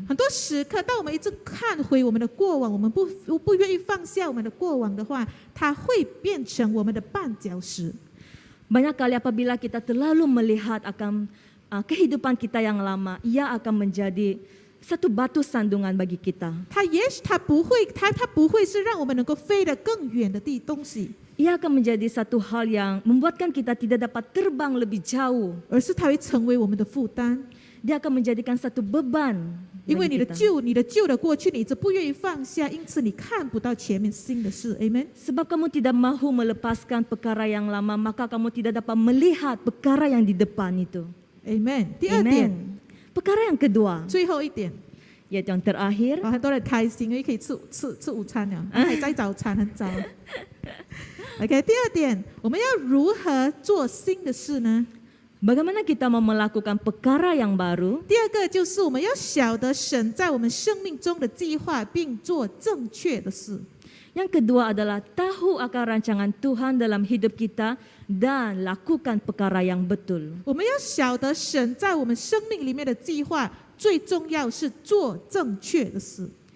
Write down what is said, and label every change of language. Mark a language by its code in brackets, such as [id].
[zh] 很多时刻，当我们一直看回我们的过往，我们不愿意放下我们的过往的话，它会变成我们的绊脚石。 [ms] Banyak kali apabila kita terlalu melihat akan kehidupan kita yang lama, ia akan menjadi satu batu sandungan bagi kita. [zh] 它不会是让我们能够飞得更远的东西， [ms] Ia akan menjadi satu hal yang membuatkan kita tidak dapat terbang lebih jauh. [zh] 而是它会成为我们的负担。 [ms] Dia akan menjadikan satu beban [zh] 因为 [ms] bagi [zh] 你的 [ms] kita. [zh] 旧的过去，你一直不愿意放下，因此你看不到前面新的事。 Amen。 [ms] Sebab kamu tidak mahu melepaskan perkara yang lama, maka kamu tidak dapat melihat perkara yang di depan itu. [zh] Amen。 第二点， [ms] Amen. Perkara yang kedua, [zh] 最后一点， [ms] yaitu yang terakhir, [zh] 很多人开心，因为可以吃午餐了，还在早餐很早。 OK， 第二点，我们要如何做新的事呢？ [ms] bagaimana kita mau melakukan perkara yang baru? [zh] 第二个就是我们要晓得神在我们生命中的计划，并做正确的事。 [ms] Yang kedua adalah tahu akan rancangan Tuhan dalam hidup kita dan lakukan perkara yang betul. [zh] 我们要晓得神在我们生命里面的计划，最重要是做正确的事。